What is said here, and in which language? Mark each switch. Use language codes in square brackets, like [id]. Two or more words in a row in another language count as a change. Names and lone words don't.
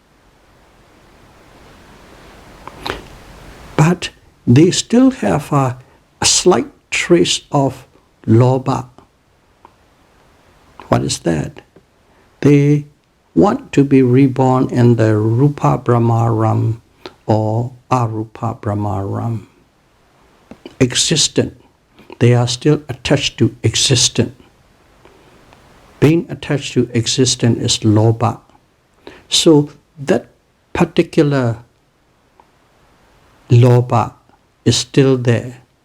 [en] But they still have a slight trace of lobha. What is that? They want to be reborn in the [pi] rupa brahmaram [en] or [pi] arupa brahmaram. [en] Existent. They are still attached to existent. Being attached to existent is lobha. So that particular lobha is still there.